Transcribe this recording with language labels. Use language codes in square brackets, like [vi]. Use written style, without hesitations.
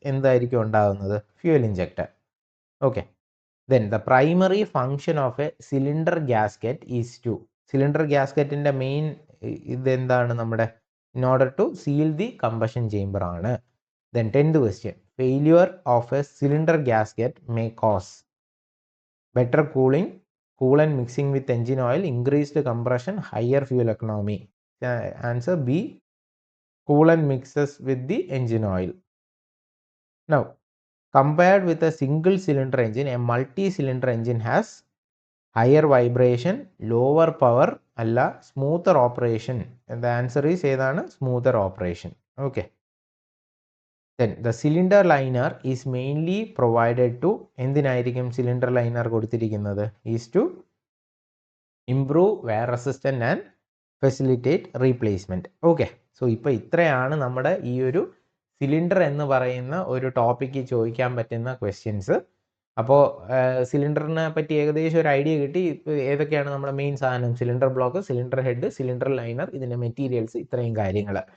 [ml] എന്തായിരിക്കും ഉണ്ടാകുന്നത്? Fuel injector. Okay. [en] Then the primary function of a cylinder gasket is to. [ml] Cylinder ഗ്യാസ്കറ്റിന്റെ main ഇതെന്താണ്? നമ്മുടെ [en] in order to seal the combustion chamber [ml] ആണ്. [en] Then 10th question. Failure of a cylinder gasket may cause better cooling, coolant mixing with engine oil, increased compression, higher fuel economy. Answer B, coolant mixes with the engine oil. Now, compared with a single cylinder engine, a multi-cylinder engine has higher vibration, lower power, alla smoother operation. And the answer is [ml] ഏതാണ്? [en] Smoother operation. Okay. Then the cylinder liner is mainly provided to [ml] എന്തിനായിരിക്കും [en] cylinder liner [ml] കൊടുത്തിരിക്കുന്നത്? [en] Is to improve wear resistance and facilitate replacement. Okay. [ml] So ഇപ്പോൾ ഇത്രയാണ് നമ്മുടെ ഈ ഒരു cylinder എന്ന് പറയുന്ന ഒരു ടോപ്പിക്ക് ചോദിക്കാൻ പറ്റുന്ന ക്വസ്റ്റ്യൻസ്. അപ്പോൾ സിലിണ്ടറിനെ പറ്റി ഏകദേശം ഒരു ഐഡിയ കിട്ടി. ഏതൊക്കെയാണ് നമ്മുടെ മെയിൻ സാധനം? Cylinder block, cylinder head, cylinder liner, ഇതിൻ്റെ മെറ്റീരിയൽസ്, ഇത്രയും കാര്യങ്ങൾ.